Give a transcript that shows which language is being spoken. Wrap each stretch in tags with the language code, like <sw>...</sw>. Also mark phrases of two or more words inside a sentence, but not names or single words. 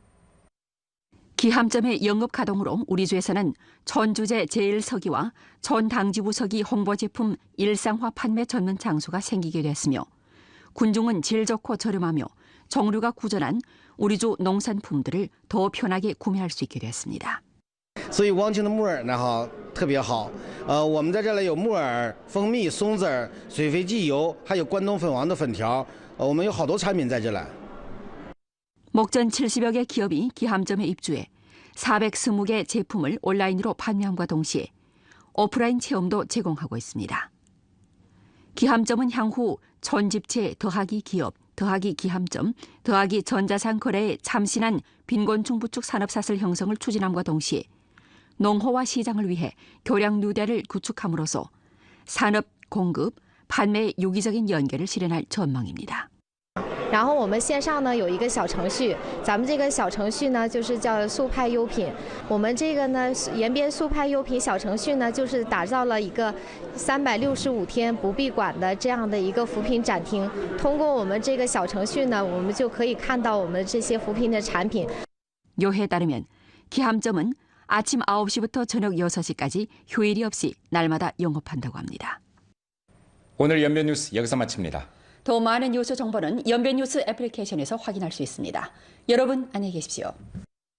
<ko>기함점의 영업 가동으로 우리 주에서는 천주제 제1서기와 천당지부서기 홍보제품 일상화 판매 전문 장소가 생기게 됐으며 군중은 질 좋고 저렴하며 정류가 구전한 우리 주 농산품들을 더 편하게 구매할 수 있게 됐습니다.</ko> <zh>所以王清的木耳呢特别好，我们在这里有木耳、蜂蜜、松子儿、水肥鸡油，还有关东粉王的粉条，我们有好多产品在这里。</zh> <ko>목전 70여 개 기업이 기함점에 입주해 420개 제품을 온라인으로 판매함과 동시에 오프라인 체험도 제공하고 있습니다. 기함점은 향후 전집체 더하기 기업, 더하기 기함점, 더하기 전자상 거래에 참신한 빈곤층 부축 산업사슬 형성을 추진함과 동시에 농호와 시장을 위해 교량 누대를 구축함으로써 산업, 공급, 판매의 유기적인 연계를 실현할 전망입니다.</ko> <zh>然后我们线上呢有一个小程序，咱们这个小程序呢就是叫速派优品。我们这个呢延边速派优品小程序呢就是打造了一个365天不闭馆的这样的一个扶贫展厅。通过我们这个小程序呢，我们就可以看到我们这些扶贫的产品。</zh> <ko>요해에 따르면 기함점은 아침 9시부터 저녁 6시까지 휴일이 없이 날마다 영업한다고 합니다. 오늘 연변 뉴스 여기서 마칩니다. 더 많은 뉴스 정보는 연변 뉴스 애플리케이션에서 확인할 수 있습니다. 여러분 안녕히 계십시오.</ko>